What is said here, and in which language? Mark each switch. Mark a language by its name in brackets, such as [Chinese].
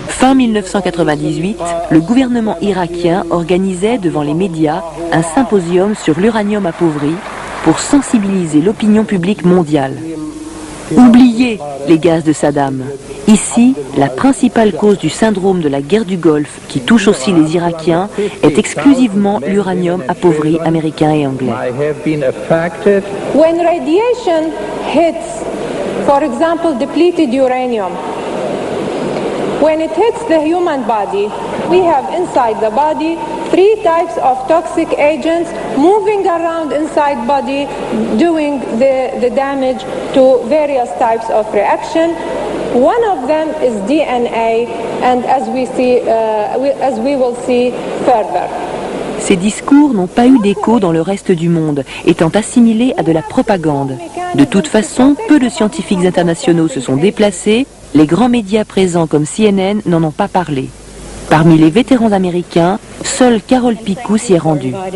[French] Fin 1998, le gouvernement irakien organisait devant les médias un symposium sur l'uranium appauvri pour sensibiliser l'opinion publique mondiale. Oubliez les gaz de Saddam. Ici, la principale cause du syndrome de la guerre du Golfe, qui touche aussi les Irakiens, est exclusivement l'uranium appauvri américain et anglais. [English] When radiation hits, for example, depleted uranium, when it hits the human body, we have inside the body 3 types of toxic agents moving around inside body, doing the damage to various types of reaction. One of them is DNA, and as we will see further. [French] Ces discours n'ont pas eu d'écho dans le reste du monde, étant assimilés à de la propagande. De toute façon, peu de scientifiques internationaux se sont déplacés, les grands médias présents comme CNN n'en ont pas parlé. Parmi les vétérans américains, seule Carole Picou s'y est rendue.